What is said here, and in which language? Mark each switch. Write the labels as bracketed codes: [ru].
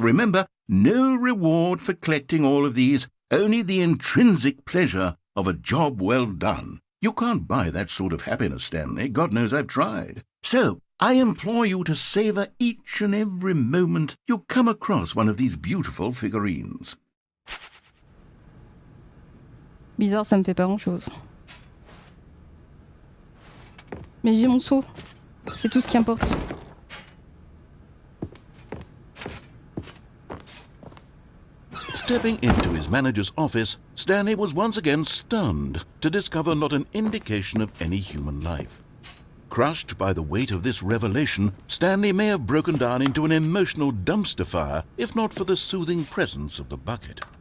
[en] Remember, no reward for collecting all of these, only the intrinsic pleasure of a job well done. You can't buy that sort of happiness, Stanley. God knows I've tried. So, I implore you to savor each and every moment you come across one of these beautiful figurines. [fr] bizarre, ça me fait pas grand-chose. Mais j'ai mon seau. C'est tout ce qui importe. [en] Stepping into his manager's office, Stanley was once again stunned to discover not an indication of any human life. Crushed by the weight of this revelation, Stanley may have broken down into an emotional dumpster fire if not for the soothing presence of the bucket.